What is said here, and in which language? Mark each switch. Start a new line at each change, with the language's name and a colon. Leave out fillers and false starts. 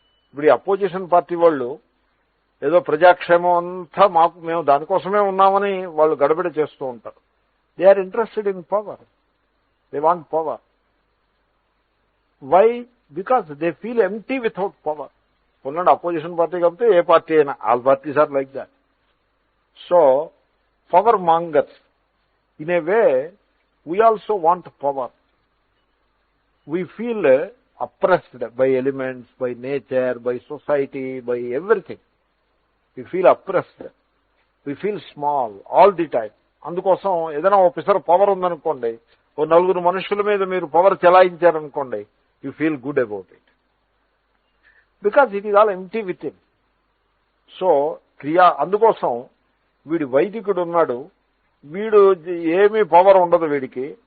Telugu: ఇప్పుడు opposition party వాళ్ళు ఏదో ప్రజాక్షేమం అంతా మేము దానికోసమే ఉన్నామని వాళ్ళు గడబిడ చేస్తూ ఉంటారు.
English: They are interested in power. They want power. Why? Because they feel empty without power.
Telugu: ఉన్నాడు అపోజిషన్ పార్టీ కాబట్టి ఏ పార్టీ అయినా,
English: All parties are like that. So power mongers. In a way, we also want power. We feel oppressed by elements, by nature, by society, by everything. We feel oppressed. We feel small all the time.
Telugu: అందుకోసం ఏదైనా officer power ఉందనుకోండి, 4 మనుషుల మీద మీరు power చెలాయించారనుకోండి,
English: you feel good about it. Because it is all empty within. So,
Telugu: అందుకోసం వీడి వైదికుడు ఉన్నాడు, వీడు ఏమీ పవర్ ఉండదు వీడికి.